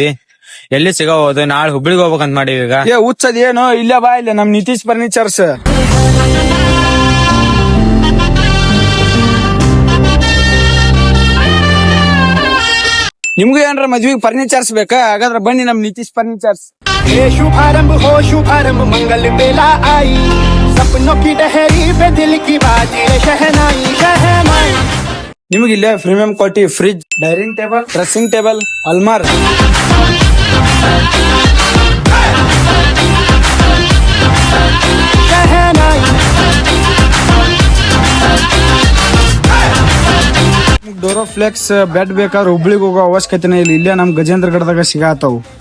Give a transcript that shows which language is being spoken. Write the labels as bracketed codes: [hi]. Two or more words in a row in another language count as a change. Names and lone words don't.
[kn] ಎಲ್ಲಿ ಸಿಗೋದು? ನಾಳೆ ಹುಬ್ಳಿಗೆ ಹೋಗ್ಬೇಕಂತ ಮಾಡೀವಿ ಈಗ. ಹುಚ್ಚದ್ ಏನು? ಇಲ್ಲೇ ಬಾ, ಇಲ್ಲ ನಮ್ ನಿತೀಶ್ ಫರ್ನಿಚರ್ಸ್. ನಿಮ್ಗೂ ಏನ್ರ ಮದ್ವಿಗೆ ಫರ್ನಿಚರ್ಸ್ ಬೇಕಾ? ಹಾಗಾದ್ರೆ ಬನ್ನಿ ನಮ್ ನಿತೀಶ್ ಫರ್ನಿಚರ್ಸ್. [hi] शुभारंभ हो शुभारंभ मंगल बेला आई सपनों की डहरी पे दिल की बाजी शहनाई शहनाई. [kn] ನಿಮ್ಗೆ ಇಲ್ಲೇ [en] premium quality fridge, dining table, dressing table, [kn] ಅಲ್ಮಾರ್, ಡೋರೋ ಫ್ಲೆಕ್ಸ್ ಬೆಡ್ ಬೇಕಾದ್ರೆ ಹುಬ್ಳಿಗೆ ಹೋಗೋ ಅವಶ್ಯಕತೆನೇ ಇಲ್ಲ, ಇಲ್ಲೇ ನಮ್ ಗಜೇಂದ್ರ ಗಡದಾಗ ಸಿಗಾತಾವು.